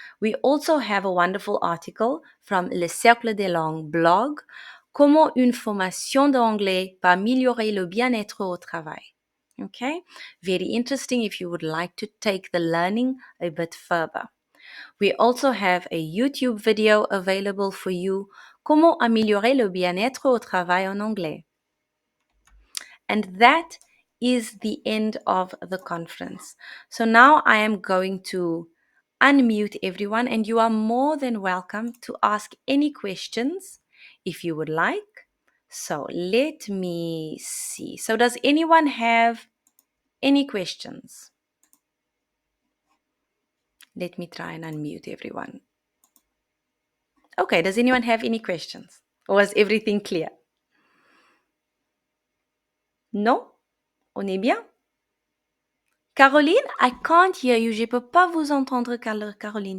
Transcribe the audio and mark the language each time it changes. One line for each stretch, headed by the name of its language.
English: We also have a wonderful article from Le Cercle des Langues blog,
French: Comment une formation d'anglais peut améliorer le bien-être au travail.
English: Okay. Very interesting if you would like to take the learning a bit further. We also have a YouTube video available for you,
French: Comment améliorer le bien-être au travail en anglais.
English: And that is the end of the conference. So now I am going to unmute everyone, and you are more than welcome to ask any questions if you would like. So let me see. So does anyone have any questions? Let me try and unmute everyone. Okay, does anyone have any questions? Or is everything clear?
French: Non? On est bien?
English: Caroline, I can't hear you.
French: Je peux pas vous entendre, Caroline.